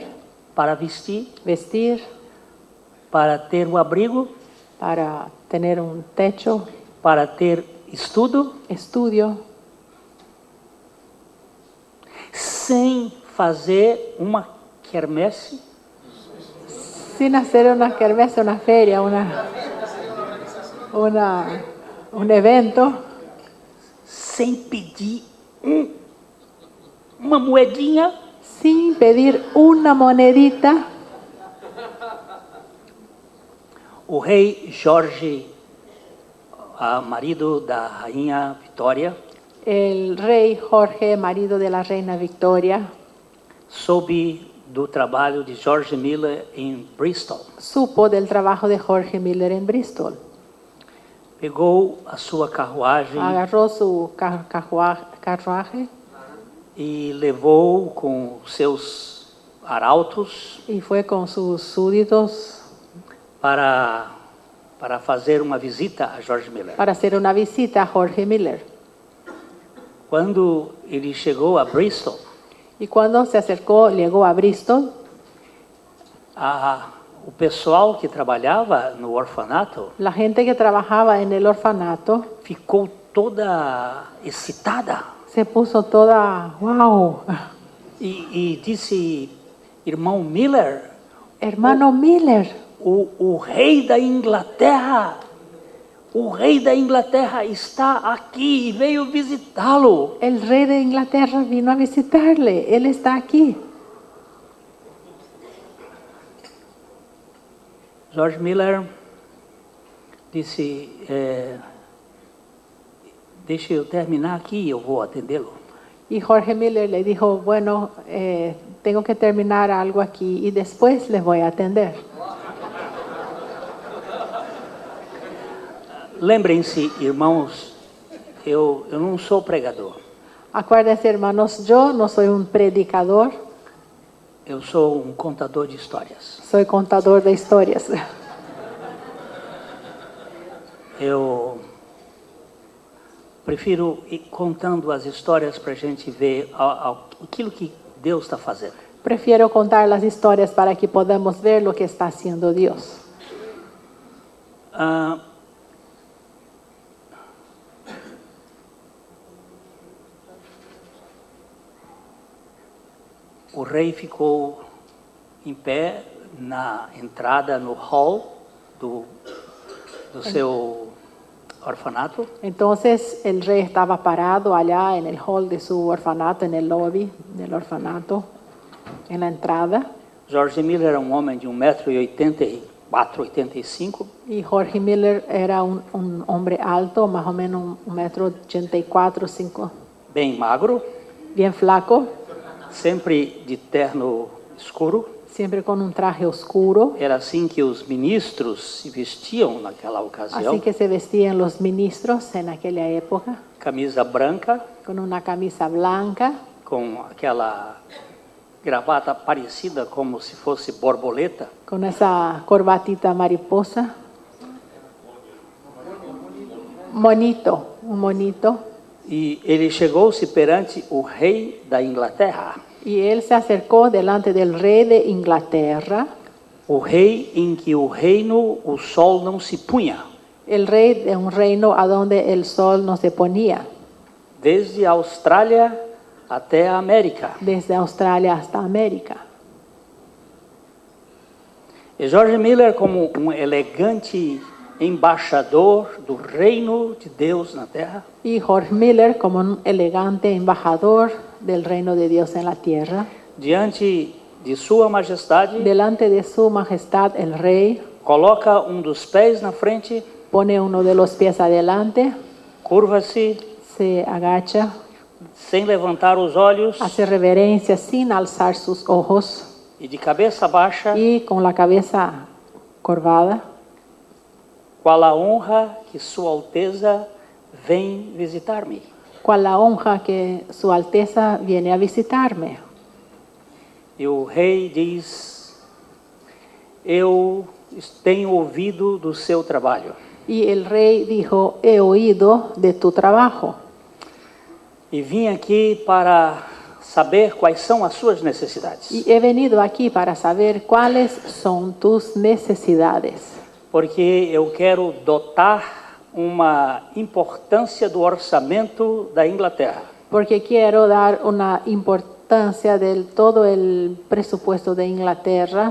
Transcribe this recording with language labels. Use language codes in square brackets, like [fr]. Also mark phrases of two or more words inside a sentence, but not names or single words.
[pt] para vestir, [es] vestir, [pt] para ter um abrigo, [es] para tener un techo, [pt] para ter estudo, [es] estudio, [pt] sem fazer uma quermesse, [es] sin hacer una kermesse, una feria, un evento, [pt] sem pedir uma moedinha. [es] sin pedir una monedita. [pt] O rei Jorge, marido da rainha Vitória, [es] El rey Jorge, marido de la reina Victoria, [pt] soube do trabalho de George Miller em Bristol. [es] supo del trabajo de Jorge Miller en Bristol. [pt] Pegou a sua carruagem [es] Agarró su carruaje [pt] e levou com seus arautos [es] y fue con sus súbditos [pt] para fazer uma visita a George Miller. [es] para hacer una visita a Jorge Miller. [pt] Quando ele chegou a Bristol, [es] Y cuando se acercó, llegó a Bristol, [pt] o pessoal que trabalhava no orfanato [es] la gente que trabajaba en el orfanato [pt] ficou toda excitada [es] se puso toda, wow, [pt] e disse: irmão Miller, [es] hermano Miller, [pt] o rei da Inglaterra, o rei da Inglaterra está aqui e veio visitá-lo. [es] El rey de Inglaterra vino a visitarle, él está aquí. [pt] George Miller disse, deixa eu terminar aqui e eu vou atendê-lo. [es] Y Jorge Miller le dijo, bueno, tengo que terminar algo aquí y después les voy a atender. [pt] Lembrem-se, irmãos, eu não sou pregador. [es] Acuérdense, hermanos, yo no soy un predicador, [pt] Eu sou um contador de histórias. [es] soy contador de historias. [pt] Eu prefiro ir contando as histórias para a gente ver aquilo que Deus está fazendo. [es] Prefiero contar las historias para que podamos ver lo que está haciendo Dios. [pt] O rei ficou em pé na entrada, no hall do seu orfanato. [es] Entonces el rey estaba parado allá en el hall de su orfanato, en el lobby del orfanato, en la entrada. [pt] George Miller era um homem de 1,84 m, 85. [es] Y Jorge Miller era un hombre alto, más o menos 1,84 m, 5, [pt] Bem magro, [es] bien flaco, [pt] sempre de terno escuro. [es] siempre con un traje oscuro. [pt] Era assim que os ministros se vestiam naquela ocasião. [es] Así que se vestían los ministros en aquella época, [pt] Camisa branca, [es] con una camisa blanca, [pt] com aquela gravata parecida como se fosse borboleta. [es] con esa corbatita mariposa. Monito, un monito. [pt] E ele chegou-se perante o rei da Inglaterra, [es] Y él se acercó delante del rey de Inglaterra, [pt] o rei em que o reino, o sol não se punha, [es] el rey de un reino a donde el sol no se ponía, [pt] desde a Austrália até a América. [es] desde Australia hasta América. [pt] E George Miller, como um elegante embaixador do reino de Deus na terra, [es] Y Jorge Miller, como un elegante embajador del reino de Dios en la tierra, [pt] diante de sua majestade, [es] delante de su majestad el rey, [pt] coloca um dos pés na frente, [es] pone uno de los pies adelante, [pt] curva-se, [es] se agacha, [pt] sem levantar os olhos, [es] hace reverencia sin alzar sus ojos [pt] e de cabeça baixa, [es] y con la cabeza corvada, [pt] qual a honra que Sua Alteza vem visitar-me. [es] cual la honra que su alteza viene a visitarme. [pt] E o rei diz: eu tenho ouvido do seu trabalho [es] Y el rey dijo, he oído de tu trabajo [pt] e vim aqui para saber quais são as suas necessidades. [es] y he venido aquí para saber cuáles son tus necesidades. [pt] Porque eu quero dotar uma importância do orçamento da Inglaterra. [es] Porque quiero dar una importancia del todo el presupuesto de Inglaterra.